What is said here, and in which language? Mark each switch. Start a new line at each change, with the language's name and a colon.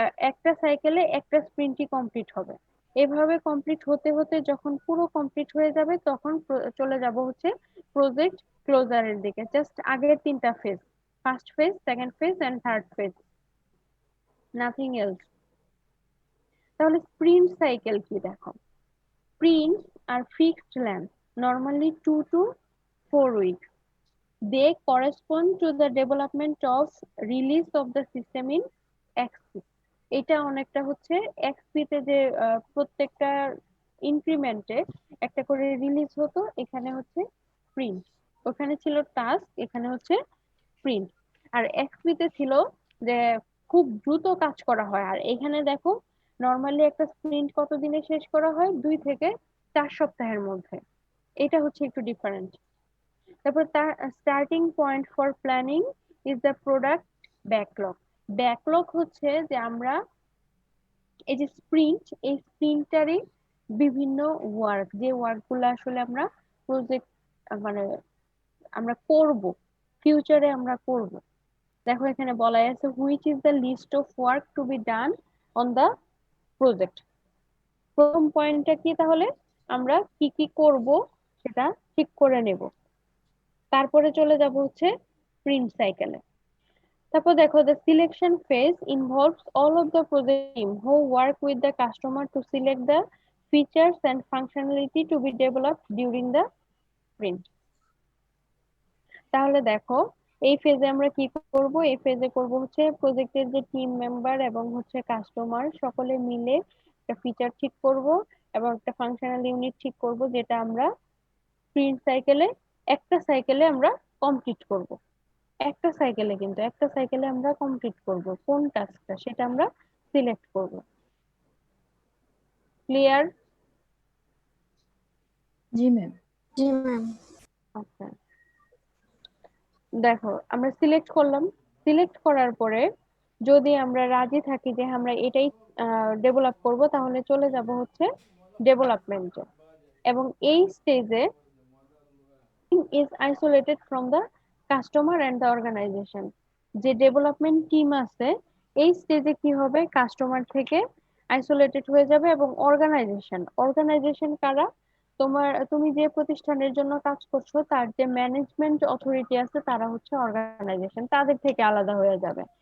Bangla: একটা সাইকেলে একটা স্প্রিন্টই কমপ্লিট হবে। এভাবে কমপ্লিট হতে হতে যখন পুরো কমপ্লিট হয়ে যাবে তখন চলে যাব হচ্ছে প্রজেক্ট ক্লোজারের দিকে।
English: just
Bangla: আগের তিনটা
English: Phase, first phase, second phase and third phase, nothing else.
Bangla: তাহলে স্প্রিন্ট সাইকেল কি দেখো।
English: Sprints আর fixed length, normally 2 to 4 weeks. They correspond to the development of release of the system in XP.
Bangla: এটা অনেকটা হচ্ছে XP তে যে প্রত্যেকটা ইনক্রিমেন্টে একটা করে রিলিজ হতো, এখানে হচ্ছে প্রিন্ট। ওখানে ছিল টাস্ক, এখানে হচ্ছে প্রিন্ট। আর এক্সপি তে ছিল যে খুব দ্রুত কাজ করা হয়, আর এখানে দেখো নর্মালি একটা স্প্রিন্ট কত দিনে শেষ করা হয়, 2 থেকে 4 সপ্তাহের মধ্যে। এটা হচ্ছে একটু ডিফারেন্ট। তারপর তার
English: Starting point for planning is the product backlog.
Bangla: Backlog হচ্ছে যে আমরা এই যে স্প্রিন্ট, এই স্প্রিন্টারে বিভিন্ন ওয়ার্ক, যে ওয়ার্ক গুলো আসলে আমরা প্রজেক্ট মানে আমরা করব, ফিউচারে আমরা করব। দেখো এখানে বলা আছে
English: Which is the list of work to be done on the project.
Bangla: প্রথম পয়েন্টটা কি তাহলে, আমরা কি কি করব সেটা ঠিক করে নেব। তারপরে চলে যাব হচ্ছে প্রিন্ট সাইকেলে। তারপর দেখো
English: the selection phase involves all of the project team who work with the customer to select the features and functionality to be developed during the sprint.
Bangla: তাহলে দেখো এই ফেজে আমরা কি করব, এই ফেজে করব হচ্ছে প্রজেক্টের যে টিম মেম্বার এবং হচ্ছে কাস্টমার সকলে মিলে একটা ফিচার ঠিক করব এবং একটা ফাংশনাল ইউনিট ঠিক করব, যেটা আমরা স্প্রিন্ট সাইকেলে একটা সাইকেলে আমরা কমপ্লিট করব। একটা সাইকেলে, কিন্তু একটা সাইকেলে আমরা কমপ্লিট করব কোন টাস্কটা সেটা আমরা সিলেক্ট করব। ক্লিয়ার? জি ম্যাম। জি ম্যাম। আচ্ছা, দেখো আমরা সিলেক্ট করলাম। সিলেক্ট করার পরে যদি আমরা রাজি থাকি যে আমরা এটাই ডেভেলপ করব, তাহলে চলে যাব হচ্ছে ডেভেলপমেন্টে। এবং এই স্টেজে
English: is isolated from the customer and the organization।
Bangla: যে ডেভেলপমেন্ট টিম আছে এই স্টেজে কি হবে, কাস্টমার থেকে আইসোলেটেড হয়ে যাবে। এবং অর্গানাইজেশন কারা, তুমি যে প্রতিষ্ঠানের জন্য কাজ করছো তার যে ম্যানেজমেন্ট অথরিটি আছে তারা হচ্ছে অর্গানাইজেশন, তাদের থেকে আলাদা হয়ে যাবে।